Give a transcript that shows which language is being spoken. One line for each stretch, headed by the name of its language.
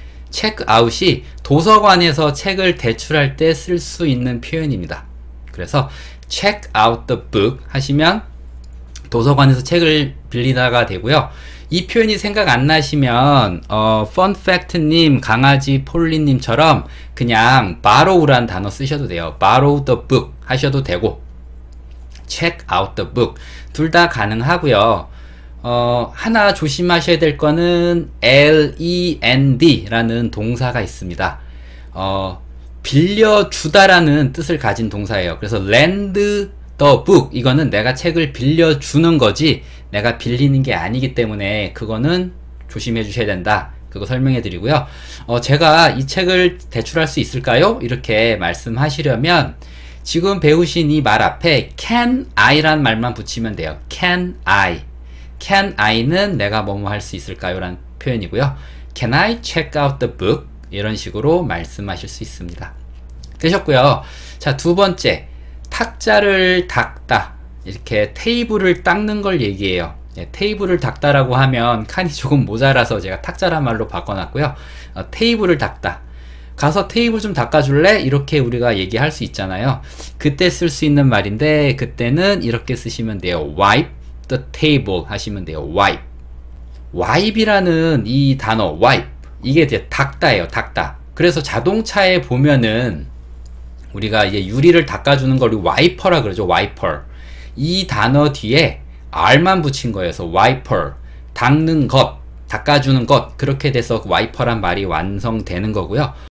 English: check out
Korean: 이 도서관에서 책을 대출할 때 쓸 수 있는 표현입니다. 그래서
English: check out the book
Korean: 하시면 도서관에서 책을 빌리다가 되고요. 이 표현이 생각 안 나시면 fun fact님, 강아지 폴리님처럼 그냥 borrow란 단어 쓰셔도 돼요.
English: borrow the book
Korean: 하셔도 되고
English: check out the book
Korean: 둘 다 가능하고요. 하나 조심하셔야 될 거는 lend 라는 동사가 있습니다. 빌려주다라는 뜻을 가진 동사예요. 그래서
English: lend the book
Korean: 이거는 내가 책을 빌려주는 거지 내가 빌리는 게 아니기 때문에 그거는 조심해 주셔야 된다. 그거 설명해 드리고요. 제가 이 책을 대출할 수 있을까요? 이렇게 말씀하시려면 지금 배우신 이 말 앞에
English: can I
Korean: 란 말만 붙이면 돼요.
English: can I.
Korean: can I는 내가 뭐뭐 할 수 있을까요? 라는 표현이고요.
English: can I check out the book?
Korean: 이런 식으로 말씀하실 수 있습니다. 되셨고요. 자, 두 번째, 탁자를 닦다. 이렇게 테이블을 닦는 걸 얘기해요. 테이블을 닦다라고 하면 칸이 조금 모자라서 제가 탁자란 말로 바꿔놨고요. 테이블을 닦다. 가서 테이블 좀 닦아줄래? 이렇게 우리가 얘기할 수 있잖아요. 그때 쓸 수 있는 말인데 그때는 이렇게 쓰시면 돼요.
English: wipe the table
Korean: 하시면 돼요.
English: wipe.
Korean: wipe이라는 이 단어 wipe 이게 이제 닦다예요. 닦다. 그래서 자동차에 보면은 우리가 이제 유리를 닦아주는 걸 와이퍼라 그러죠. 와이퍼. 이 단어 뒤에 R만 붙인 거예요. 그래서 와이퍼. 닦는 것, 닦아주는 것. 그렇게 돼서 와이퍼란 말이 완성되는 거고요.